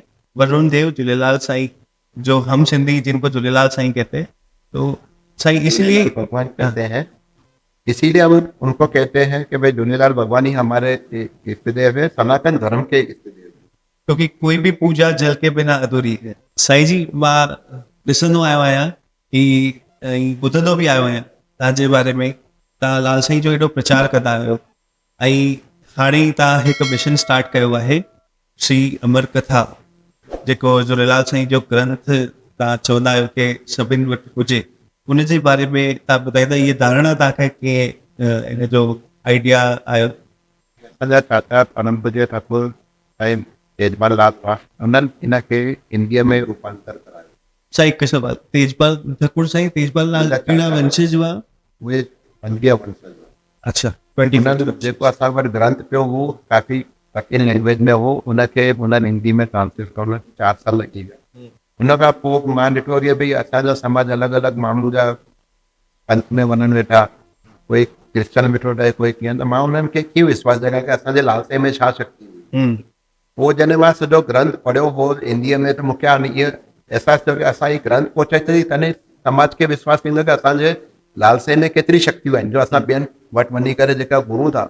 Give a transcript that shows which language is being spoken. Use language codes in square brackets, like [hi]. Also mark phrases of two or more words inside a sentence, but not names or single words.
[hi] वरुण देव, झूलेलाल साईं, जो हम सिंधी जिनको झूलेलाल साईं कहते हैं, तो साईं इसलिए भगवान कहते हैं, इसीलिए हम उनको कहते हैं कि भाई झूलेलाल भगवान ही हमारे इष्ट देव है, सनातन धर्म के इष्ट देव है। क्योंकि कोई भी पूजा जल के बिना अधूरी है। [sd] साईं जी, मां ॾिसंदो आयो आहियां कि ऐं ॿुधंदो बि आयो आहियां तव्हांजे बारे में। तव्हां लाल साईं जो एॾो प्रचार कंदा आहियो ऐं हाणे तव्हां हिकु मिशन स्टार्ट कयो आहे, श्री अमर कथा, जेको झूलेलाल साईं जो ग्रंथ तव्हां चवंदा आहियो की सभिनि वटि हुजे, उन जे बारे में तव्हां ॿुधाईंदा। इहे धारणा तव्हांखे कीअं इन जो आइडिया आयो? असांजा चाचा परम पूज्य ठाकुर साईं तेजपाल लाल हुआ, उन्हनि हिनखे हिंदीअ में रूपांतर करायो। साईं हिकु सवाल, तेजपाल ठाकुर साईं तेजपाल लाल कहिड़ा वंशज हुआ? उहे 20 वंशज। अच्छा, उन्हनि जेको असां वटि ग्रंथ पियो हो काफ़ी कठिन लैंग्वेज में हो, उनखे उन्हनि हिंदी में ट्रांसलेट करण 4 साल लॻी विया। उन खां पोइ मां ॾिठो की भई असांजा समाज अलॻि अलॻि माण्हू जा पंथ में वञनि वेठा, कोई क्रिश्चन वेठो रहे, कोई कीअं। त मां उन्हनि खे कीअं विश्वास जॻाया की असांजे लाल साईं में छा शक्ति हुई। पोइ जॾहिं मां सॼो ग्रंथ पढ़ियो हो हिंदीअ में, त मूंखे हाणे इहो अहसासु थियो की असां हीउ ग्रंथ पहुचाए थी तॾहिं समाज खे विश्वास थींदो की असांजे लाल साईं में केतिरी शक्तियूं आहिनि जो असां ॿियनि वटि वञी करे जेका घुरूं था।